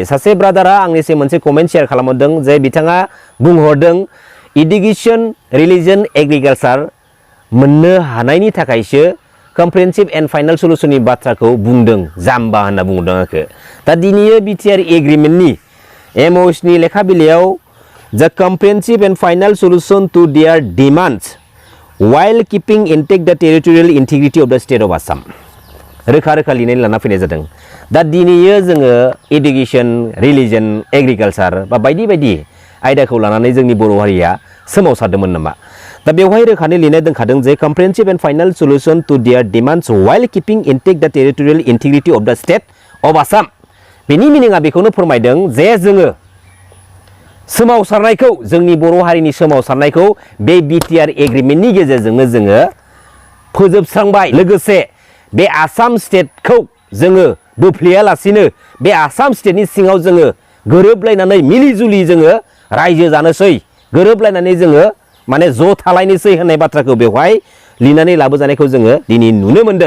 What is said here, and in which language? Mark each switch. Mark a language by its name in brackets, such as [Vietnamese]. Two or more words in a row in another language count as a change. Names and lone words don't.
[Bodo] सासे ब्रादारा आंनिसिम मोनसे कमेन्ट शेयार खालामहरदों जे बिथाङा बुंहरदों [English] education religion agriculture [Bodo] मोननो हानायनि थाखायसो [English] comprehensive and final solution [Bodo] बाथ्राखौ बुंदों जाम्बा होनना बुंदों आंखौ। दा दिनैयो बिटिआर एग्रिमेन्टनि एमअएसनि लेखा बिलाइयाव [English] the comprehensive and final solution to their demands while keeping intact the territorial integrity of the state of Assam [Bodo] रोखा रोखा लिरनानै लाना फैनाय जादों। दा दिनैयो जोङो [English] education religion agriculture [Bodo] बा बायदि बायदि आयदाखौ लानानै जोंनि बर' हारिया सोमावसारदोंमोन नामा? दा बेवहाय रोखानो लिरनाय दोनखादों जे [English] comprehensive and final solution to their demands while keeping intact the territorial integrity of the state of Assam। [Bodo] बेनि मिनिङा बेखौनो फोरमायदों जे जोङो सोमावसारनायखौ जोंनि बर' हारिनि सोमावसारनायखौ बे बिटिआर एग्रिमेन्टनि गेजेरजोंनो जोङो फोजोबस्रांबाय। लोगोसे बे आसाम स्टेटखौ जोङो बोफ्लेयालासिनो बे आसाम स्टेटनि सिङाव जोङो गोरोबलायनानै मिलिजुलि जोङो रायजो जानोसै, गोरोबलायनानै जोङो माने ज' थालायनोसै होननाय बाथ्राखौ बेवहाय लिरनानै लाबोजानायखौ जोङो दिनै नुनो मोन्दों।